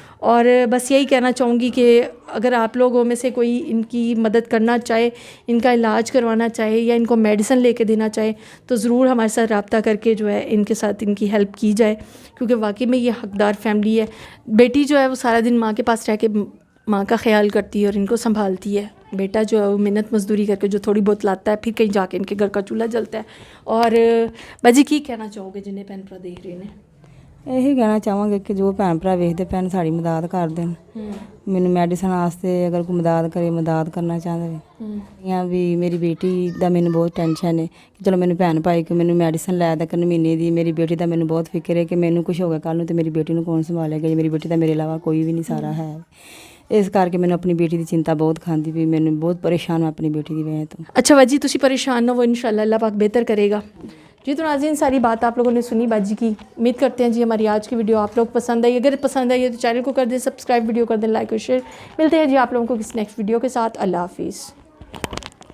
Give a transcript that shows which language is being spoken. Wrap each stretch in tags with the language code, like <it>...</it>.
<hi>और बस यही कहना चाहूँगी कि अगर आप लोगों में से कोई इनकी मदद करना चाहे, इनका इलाज करवाना चाहे या इनको मेडिसिन लेके देना चाहे, तो ज़रूर हमारे साथ रब्ता करके जो है इनके साथ इनकी हेल्प की जाए, क्योंकि वाकई में ये हकदार फैमिली है। बेटी जो है वो सारा दिन माँ के पास रह के माँ का ख्याल करती है और इनको संभालती है। बेटा जो है वो मेहनत मजदूरी करके जो थोड़ी बहुत लाता है, फिर कहीं जाके इनके घर का चूल्हा जलता है। और बाजी की कहना चाहोगे जिन्हें भैन भरा देख रहे हैं?</hi> <pa>ਇਹੀ ਕਹਿਣਾ ਚਾਹਾਂਗੇ ਕਿ ਜੋ ਭੈਣ ਭਰਾ ਵੇਖਦੇ ਪੈਣ ਸਾਡੀ ਮਦਦ ਕਰ ਦੇਣ। ਮੈਨੂੰ ਮੈਡੀਸਨ ਵਾਸਤੇ ਅਗਰ ਕੋਈ ਮਦਦ ਕਰੇ, ਮਦਦ ਕਰਨਾ ਚਾਹੁੰਦੇ ਜਾਂ ਵੀ ਮੇਰੀ ਬੇਟੀ ਦਾ ਮੈਨੂੰ ਬਹੁਤ ਟੈਨਸ਼ਨ ਹੈ ਕਿ ਚਲੋ ਮੈਨੂੰ ਭੈਣ ਭਾਈ ਕਿ ਮੈਨੂੰ ਮੈਡੀਸਨ ਲੈ ਦੇ ਕਰਨ ਮਹੀਨੇ ਦੀ। ਮੇਰੀ ਬੇਟੀ ਦਾ ਮੈਨੂੰ ਬਹੁਤ ਫਿਕਰ ਹੈ ਕਿ ਮੈਨੂੰ ਕੁਝ ਹੋ ਗਿਆ ਕੱਲ੍ਹ ਨੂੰ ਤੇ ਮੇਰੀ ਬੇਟੀ ਨੂੰ ਕੌਣ ਸੰਭਾਲੇਗਾ, ਜੇ ਮੇਰੀ ਬੇਟੀ ਦਾ ਮੇਰੇ ਇਲਾਵਾ ਕੋਈ ਵੀ ਨਹੀਂ ਸਾਰਾ ਹੈ। ਇਸ ਕਰਕੇ ਮੈਨੂੰ ਆਪਣੀ ਬੇਟੀ ਦੀ ਚਿੰਤਾ ਬਹੁਤ ਖਾਂਦੀ ਵੀ, ਮੈਨੂੰ ਬਹੁਤ ਪਰੇਸ਼ਾਨ ਹਾਂ ਆਪਣੀ ਬੇਟੀ ਦੀ ਵਜ੍ਹਾ ਤੋਂ।</pa> <hi>अच्छा बाजी तुसी परेशान ना हो, इंशाल्लाह अल्लाह पाक बेहतर करेगा जी। तो नाज़रीन सारी बात आप लोगों ने सुनी बाजी की। उम्मीद करते हैं जी हमारी आज की वीडियो आप लोग पसंद आई। अगर पसंद आई है तो चैनल को कर दें सब्सक्राइब, वीडियो कर दें लाइक और शेयर। मिलते हैं जी आप लोगों को किस नेक्स्ट वीडियो के साथ। अल्लाह हाफिज़।</hi>